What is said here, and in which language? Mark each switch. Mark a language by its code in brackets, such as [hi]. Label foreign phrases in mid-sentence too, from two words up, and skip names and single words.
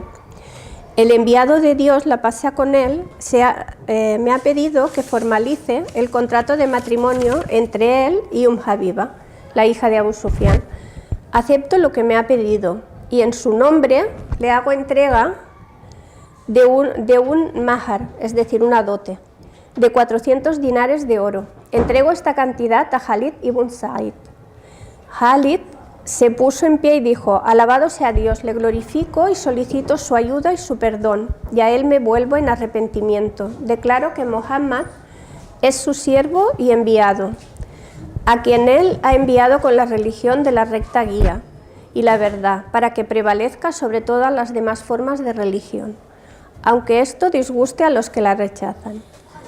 [es] El enviado de Dios, la paz sea con él, me ha pedido que formalice el contrato de matrimonio entre él y Habiba, la hija de Abu Sufyan. Acepto lo que me ha pedido y en su nombre le hago entrega de un mahar, es decir, una dote, de 400 dinares de oro. Entrego esta cantidad a Khalid ibn Sa'id. Khalid se puso en pie y dijo: alabado sea Dios, le glorifico y solicito su ayuda y su perdón, y a él me vuelvo en arrepentimiento. Declaro que Muhammad es su siervo y enviado, a quien él ha enviado con la religión de la recta guía y la verdad, para que prevalezca sobre todas las demás formas de religión, aunque esto disguste a los que la rechazan.